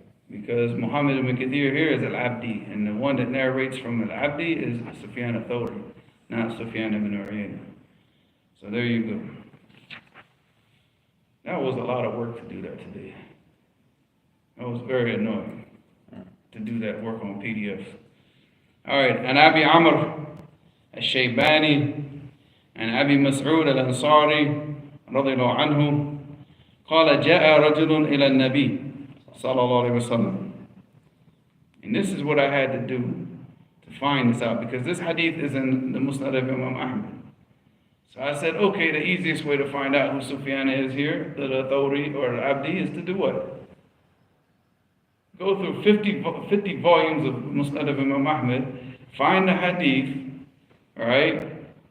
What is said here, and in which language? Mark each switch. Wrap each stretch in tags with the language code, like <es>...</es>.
<en>Because Muhammad ibn Kathir here is al-Abdi, and the one that narrates from al-Abdi is Sufyan al-Thawri, not Sufyan ibn Uyayna. So there you go. That was a lot of work to do that today. That was very annoying to do that work on PDFs. All right, and Abi Amr al-Shaybani and Abi Mas'ud al-Ansari</en> <ar>رضي الله عنه قال جاء رجل إلى النبي صلى الله عليه وسلم.</ar> <en>And this is what I had to do to find this out, because this hadith is in the Musnad of Imam Ahmad. So I said, okay, the easiest way to find out who Sufyan is here, the Thawri or Abdi, is to do what? Go through 50 volumes of Musnad of Imam Ahmad, find the hadith, all right?</en>